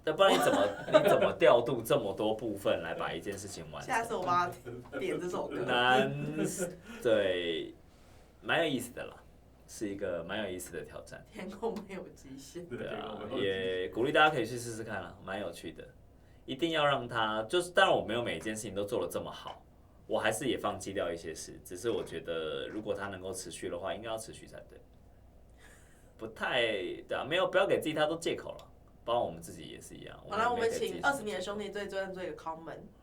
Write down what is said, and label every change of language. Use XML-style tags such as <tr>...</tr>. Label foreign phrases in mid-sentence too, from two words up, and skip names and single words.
<zh>不然你怎麼調度這麼多部分來把一件事情完成？下次我幫他點這首歌。對，蠻有意思的啦，是一個蠻有意思的挑戰。天空沒有極限。對啊，也鼓勵大家可以去試試看啦，蠻有趣的。一定要讓它就是，當然我沒有每一件事情都做得這麼好，我還是也放棄掉一些事。只是我覺得，如果它能夠持續的話，應該要持續才對。不太對啊，沒有，不要給自己太多借口了，包括我們自己也是一樣。好了，我們請20年的兄弟最一個 comment。</zh>